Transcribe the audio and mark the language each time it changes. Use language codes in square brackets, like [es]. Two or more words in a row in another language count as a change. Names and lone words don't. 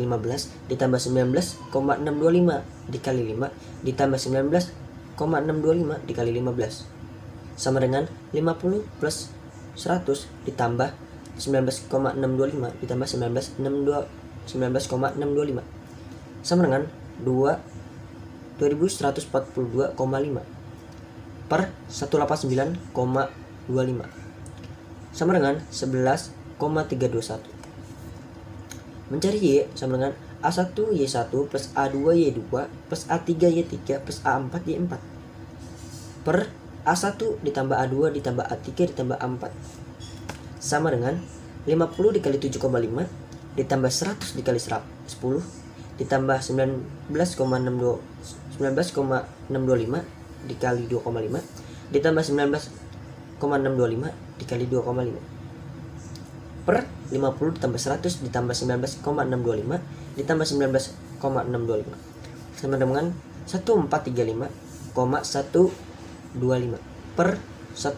[id] 15 ditambah 19,625 dikali 5 ditambah 19,625 dikali 15 sama dengan 50 plus 100 ditambah 19,625 ditambah 19,625 sama dengan 2142,5 per 189,25 sama dengan 11,321. Mencari Y sama dengan A1 Y1 plus A2 Y2 plus A3 Y3 plus A4 Y4 per A1 ditambah A2 ditambah A3 ditambah A4 sama dengan 50 dikali 7,5 ditambah 100 dikali 10 ditambah 19,625 dikali 2,5 ditambah 19,625 dikali 2,5 per 50 ditambah 100 ditambah 19,625 ditambah 19,625 sama dengan 1435,125 per